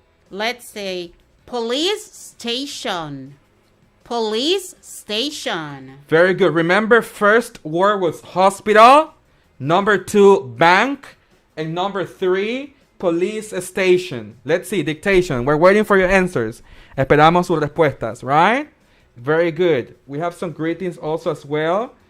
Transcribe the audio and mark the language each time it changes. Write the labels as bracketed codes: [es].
[en] Let's say police station. Police station. Very good. Remember, first word was hospital. Number two, bank. And number three, police station. Let's see, dictation. We're waiting for your answers. [es] Esperamos sus respuestas, right? [en] Very good. We have some greetings also as well.